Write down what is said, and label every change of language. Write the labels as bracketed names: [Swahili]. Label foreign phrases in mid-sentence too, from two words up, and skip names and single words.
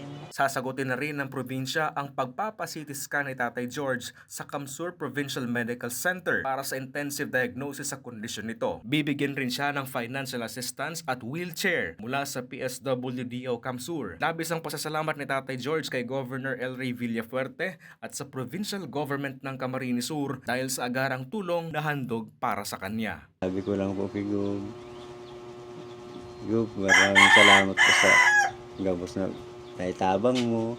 [Filipino] Sasagutin na rin ng probinsya ang pagpapa-CT scan ni Tatay George sa Kamsur Provincial Medical Center para sa [English] intensive diagnosis [Filipino] sa kondisyon nito. Bibigyan rin siya ng [English] financial assistance [Filipino] at wheelchair mula sa PSWDO Kamsur. Labis ang pasasalamat ni Tatay George kay Governor El Rey Villafuerte at sa [English] provincial government [Filipino] ng Camarines Sur dahil sa agarang tulong na handog para sa kanya. Sabi ko lang po kay Gub, maraming salamat po sa [Bikol] gabos na naitabang mo.